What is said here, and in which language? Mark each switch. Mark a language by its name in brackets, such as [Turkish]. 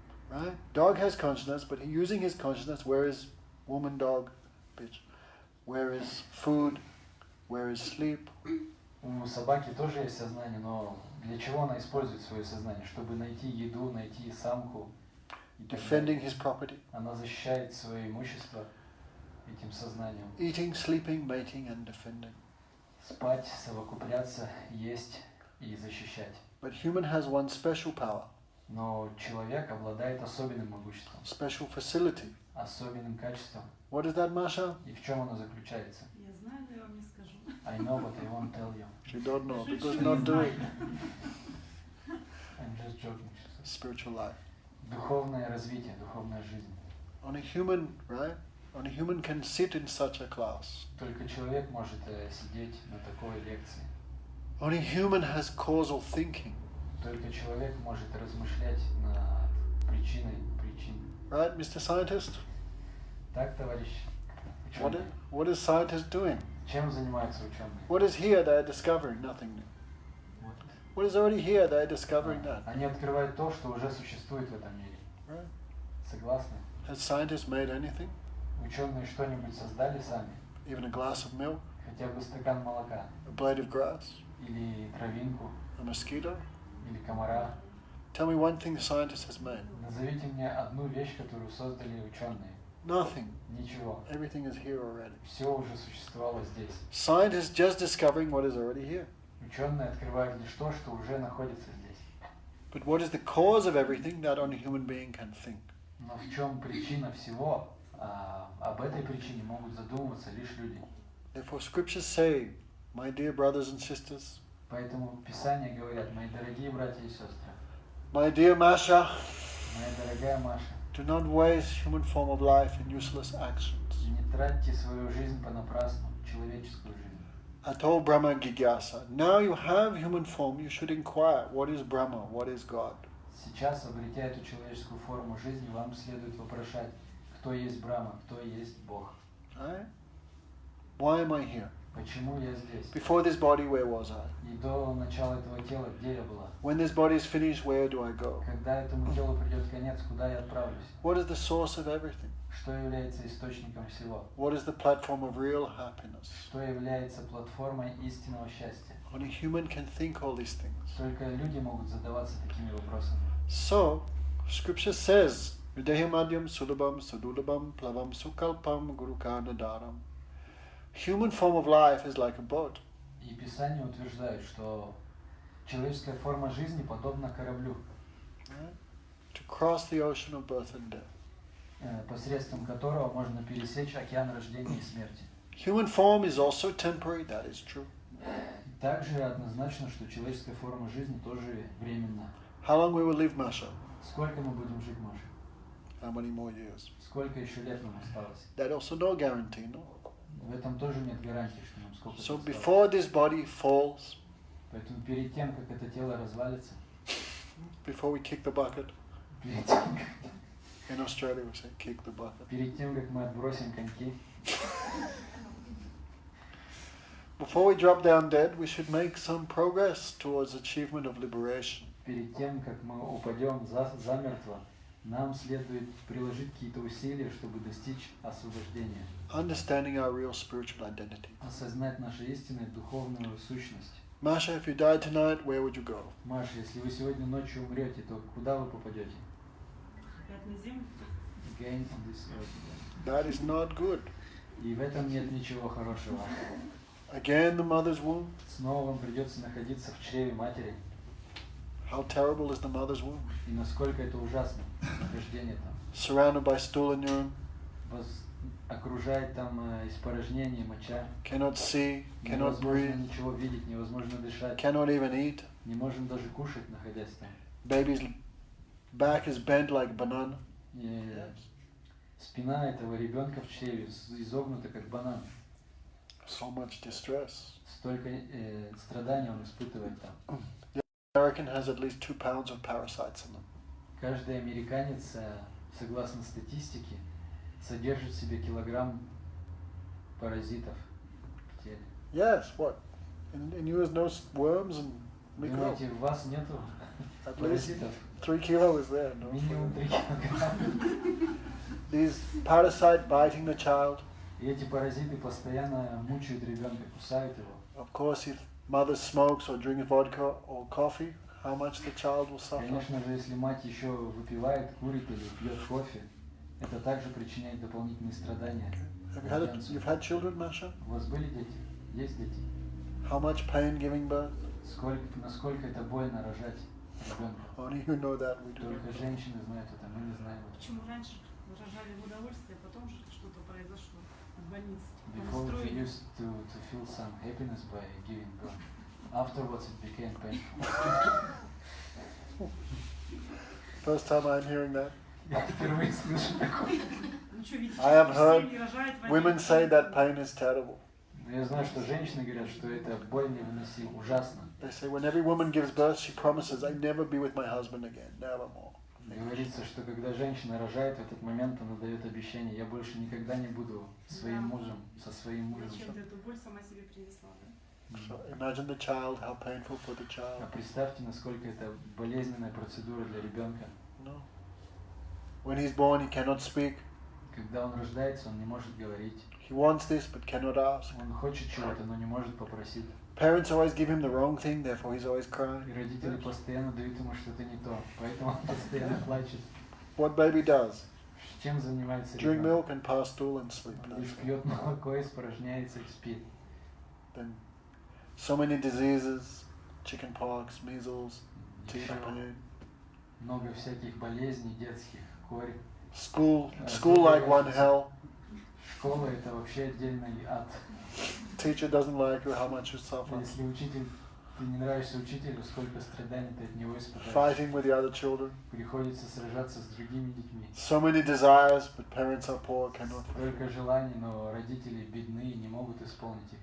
[English] Right? Dog has consciousness, but using his consciousness, where is woman, dog, bitch? Where is food? Where is sleep? [Russian] У собаки тоже есть сознание, но для чего она использует свое сознание? Чтобы найти еду, найти самку. [English] Defending his property. [Russian] Она защищает свое имущество этим сознанием. [English] Eating, sleeping, mating, and defending. [Russian] Спать, совокупляться, есть и защищать. [English] But human has one special power. [Russian] Но человек обладает особенным могуществом, [English] Special facility. [Russian] особенным качеством. [English] What is that, Masha? [Russian] И в чем оно заключается? Я знаю, но я вам не скажу. [English] I know, but I won't tell you. She don't know [Russian] Шучу, [English] because [Russian] не [English] not [Russian] знаю. [English] doing I'm just joking. spiritual life. [Russian] Духовное развитие, духовная жизнь. [English] Only human, right? Only human can sit in such a class. [Russian] Только человек может сидеть на такой лекции. [English] Only human has causal thinking. [Russian] Только человек может размышлять над причиной причин. [English] Right, Mr. Scientist? [Russian] Так, товарищ ученый? [English] What is scientists doing? [Russian] Чем занимаются ученые? [English] What is here they're discovering? Nothing new. [Russian] Вот. [English] What is already here they're discovering that. [Russian] Они открывают то, что уже существует в этом мире. [English] Right? [Russian] Согласны? [English] Has scientists made anything? [Russian] Ученые что-нибудь создали сами? [English] Even a glass of milk? [Russian] Хотя бы стакан молока? [English] A blade of grass? [Russian] Или травинку? [English] A mosquito? [Russian] Или комара? [English] Tell me one thing the scientist has made. [Russian] Назовите мне одну вещь, которую создали ученые. [English] Nothing. [Russian] Ничего. [English] Everything is here already. [Russian] Все уже существовало здесь. [English] Scientists just discovering what is already here. [Russian] Ученые открывают лишь то, что уже находится здесь. [English] But what is the cause of everything that only human being can think? [Russian] Но в чем причина всего? Об этой причине могут задумываться лишь люди. [English] Therefore scriptures say, my dear brothers and sisters, [Russian] Поэтому Писания говорят, мои дорогие братья и сестры, [English] my dear Masha, [Russian] моя дорогая Маша, [English] do not waste human form of life in useless actions. [Russian] не тратьте свою жизнь понапрасну, человеческую жизнь. [Sanskrit] Ato Brahma Gigyasa. [English] Now you have human form, you should inquire, what is Brahma, what is God? [Russian] Сейчас, обретя эту человеческую форму жизни, вам следует вопрошать, кто есть Брахма, кто есть Бог. [English] Right? Why am I here? [Russian] Почему я здесь? [English] Before this body, where was I? [Russian] И до начала этого тела, где я была? [English] When this body is finished, where do I go? [Russian] Когда этому телу придет конец, куда я отправлюсь? [English] What is the source of everything? [Russian] Что является источником всего? [English] What is the platform of real happiness? [Russian] Что является платформой истинного счастья? [English] Only human can think all these things. [Russian] Только люди могут задаваться такими вопросами. [English] So, scripture says, [Sanskrit] Videhimadyam sulabam sudulabam plavam sukalpam gurukarnadaram. [English] Human form of life is like a boat. [Russian] И Писание утверждает, что человеческая форма жизни подобна кораблю, [English] Right? To cross the ocean of birth and death. [Russian] посредством которого можно пересечь океан рождения и смерти. [English] Human form is also temporary, that is true. [Russian] Также однозначно, что человеческая форма жизни тоже временна. [English] How long we will live, Masha? [Russian] Сколько мы будем жить, Маша? [English] How many more years? [Russian] Сколько еще лет нам осталось? [English] That also no guarantee, no? [Russian] В этом тоже нет гарантии, что нам сколько [English] So [Russian] осталось. [English] before this body falls, [Russian] Поэтому перед тем, как это тело развалится, [English] before we kick the bucket, [Russian] перед тем, [English] in Australia we say kick the bucket. [Russian] перед тем, как мы отбросим коньки, [English] Before we drop down dead, we should make some progress towards achievement of liberation. [Russian] перед тем, как мы упадем замертво, нам следует приложить какие-то усилия, чтобы достичь освобождения, [English] Understanding our real spiritual identity. [Russian] осознать нашу истинную духовную сущность. [English] Masha, if you died tonight, where would you go? [Russian] Маша, если вы сегодня ночью умрете, то куда вы попадете? Опять на землю. [English] Again on this earth. That is not good. [Russian] И в этом нет ничего хорошего. [English] Again, the mother's womb. [Russian] Снова вам придется находиться в чреве матери. [English] How terrible is the mother's womb? [Russian] И насколько это ужасно, рождение там. [English] Surrounded by stool and urine. [Russian] Окружает там испорожнение, моча. [English] Cannot see, cannot [Russian] Невозможно [English] breathe. [Russian] ничего видеть, невозможно дышать. [English] Cannot even eat. [Russian] Не можем даже кушать, находясь там. [English] Baby's back is bent like a banana. [Russian] И спина этого ребенка в чреве изогнута, как банан. [English] So much distress. [Russian] Столько страданий он испытывает там. [English] The American has at least 2 pounds of parasites in them. [Russian] Каждый американец, согласно статистике, содержит в себе килограмм паразитов в теле. [English] Yes, what? In you is no worms and microbes. [Russian] Думаете, в вас нету [English] At least [Russian] паразитов? [English] 3 kilos is there. No? [Russian] Минимум 3 килограмма. [English] These parasites biting the child. [Russian] И эти паразиты постоянно мучают ребенка, кусают его. [English] Of course, if mother smokes or drinks vodka or coffee, how much the child will suffer. [Russian] Конечно же, если мать еще выпивает, курит или пьет кофе, это также причиняет дополнительные страдания. [English] You've had children, Masha? [Russian] У вас были дети? Есть дети? [English] How much pain giving birth? [Russian] Насколько это больно рожать ребенка? [English] Only you know that, we do. [Russian] Только женщины знают это, мы не знаем. Почему раньше рожали в удовольствие, а потом что-то произошло от больницы? [English] Before we used to feel some happiness by giving birth. Afterwards it became painful. First time I'm hearing that. [Russian] Я впервые слышу такое. [English] I have heard women say that pain is terrible. [Russian] Я знаю, что женщины говорят, что это боль невыносима, ужасно. [English] They say when every woman gives birth, she promises, "I never be with my husband again, never more." [Russian] Говорится, что когда женщина рожает, в этот момент она дает обещание: я больше никогда не буду своим мужем, со своим мужем. Зачем ты эту боль сама себе принесла, да? [English] So imagine the child, how painful for the child. [Russian] А представьте, насколько это болезненная процедура для ребенка. [English] No. When he's born, he cannot speak. [Russian] Когда он рождается, он не может говорить. [English] He wants this, but cannot ask. [Russian] Он хочет чего-то, но не может попросить. [English] Parents always give him the wrong thing, therefore he's always [Russian] И [English] crying. [Russian] родители постоянно дают ему что-то не то, поэтому он постоянно плачет. [English] What baby does? [Russian] Чем занимается [English] Drink [Russian] ребенок? [English] milk and pass stool and sleep. [Russian] Он лишь пьет молоко, испражняется и спит. [English] Then so many diseases, chicken pox, measles, teeth pain. [Russian] Много всяких болезней детских, корь. [English] School like one hell. [Russian] Школа это вообще отдельный ад. [English] Teacher doesn't like you, how much you suffer. [Russian] Если учитель, ты не нравишься учителю, сколько страданий ты от него испытаешь. [English] Fighting with the other children. [Russian] Приходится сражаться с другими детьми. [English] So many desires, but parents are poor, cannot. [Russian] Столько желаний, но родители бедны и не могут исполнить их.